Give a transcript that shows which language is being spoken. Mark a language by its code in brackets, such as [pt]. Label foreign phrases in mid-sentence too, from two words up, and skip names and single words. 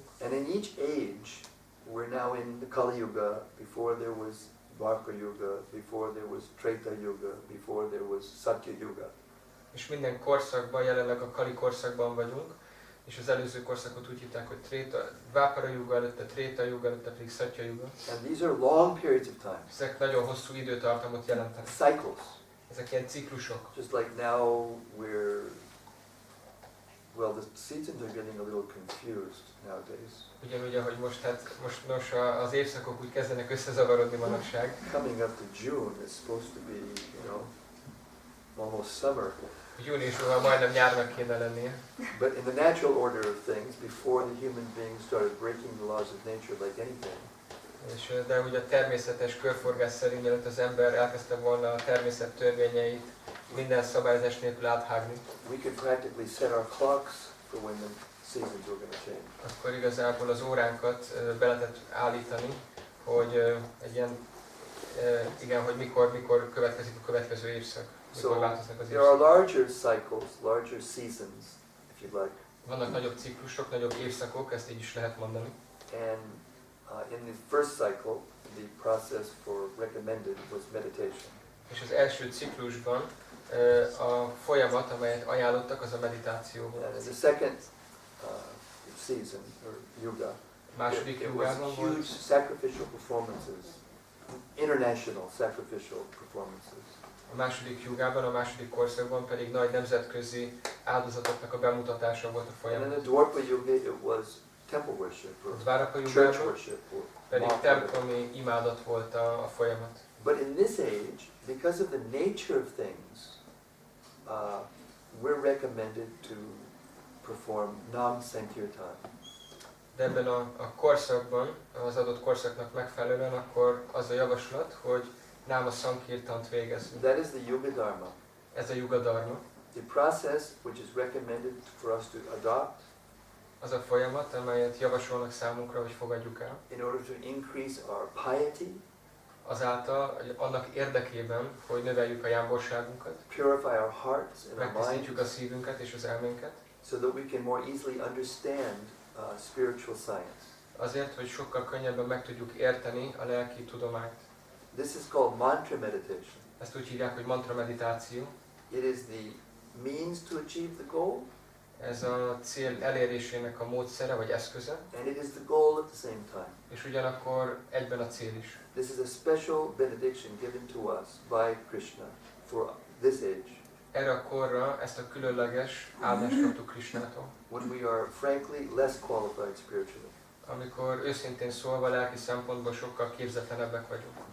[en] and in each age, we're now in the Kali Yuga, before there was Dwarka Yuga, before there was Treta Yuga, before there was Satya Yuga. [hu] És minden korszakban, jelenleg a Kali korszakban vagyunk, és az előző korszakot úgy hívták, hogy Dvápara Yuga előtte, Tréta Yuga előtte pedig Satya Yuga. [en] And these are long periods of time, [hu] Ezek nagyon hosszú időtartamot jelentenek. [en] cycles. [hu] Ezek ilyen ciklusok. [en] Just like now the seasons are getting a little confused nowadays. [hu] Ugyanúgy, ahogy most az évszakok úgy kezdenek összezavarodni manapság. [en] Coming up to June is supposed to be, almost summer. [hu] Júniusban majdnem nyárnak kéne lennie. [en] But in the natural order of things, before the human beings started breaking the laws of nature like anything, [hu] De ugye a természetes körforgás szerint, mielőtt az ember elkezdte volna a természet törvényeit minden szabályozás nélkül áthágni, [en] we could practically set our clocks for when the seasons were going to change. [hu] akkor igazából az óránkat be lehetett állítani, hogy hogy mikor következik a következő évszak, mikor [en] So [hu] változnak az [en] there are [hu] évszak. [en] larger cycles, larger seasons, if you'd like. [hu] Vannak nagyobb ciklusok, nagyobb évszakok, ezt így is lehet mondani. [en] And in the first cycle, the process for recommended was meditation. [hu] És az első ciklusban a folyamat, amelyet ajánlottak, az a meditáció volt. [en] And in the second season, or yuga, [hu] Második [en] it was [hu] jugában [en] huge [hu] volt, [en] sacrificial performances, international sacrificial performances. [hu] a második jugában, a második korszakban pedig nagy nemzetközi áldozatoknak a bemutatása volt a [en] And [hu] folyamat. [en] in the Dwarpa Yuga, it was temple worship, [hu] A [en] or [hu] Dvárapa [en] church [hu] jugában [en] worship, or [hu] pedig [en] mock worship. [hu] templomi imádat volt a folyamat. [en] But in this age, because of the nature of things, we're recommended to perform Nam Sankirtan. [hu] De ebben a korszakban, az adott korszaknak megfelelően, akkor az a javaslat, hogy Náma Sankirtant végezzünk. [en] That is the Yuga Dharma. [hu] Ez a Yuga Dharma. [en] The process which is recommended for us to adopt [hu] Az a folyamat, amelyet javasolnak számunkra, hogy fogadjuk el. [en] in order to increase our piety, [hu] Azáltal, hogy annak érdekében, hogy növeljük a jámborságunkat, [en] purify our hearts and our [hu] megtisztítjuk a [en] minds, [hu] szívünket és az elménket, [en] so that we can more easily understand spiritual science. [hu] azért, hogy sokkal könnyebben meg tudjuk érteni a lelki tudományt. [en] This is called mantra meditation. [hu] Ezt úgy hívják, hogy mantra meditáció. [en] It is the means to achieve the goal, [hu] Ez a cél elérésének a módszere vagy eszköze, [en] and it is the goal at the same time. [hu] és ugyanakkor egyben a cél is. [en] This is a special benediction given to us by Krishna for this age, [hu] Erre a korra ezt a különleges áldást kaptuk Krishnától, [en] when we are frankly less qualified spiritually. [hu] amikor őszintén szólva lelki szempontból sokkal képzetlenebbek vagyunk.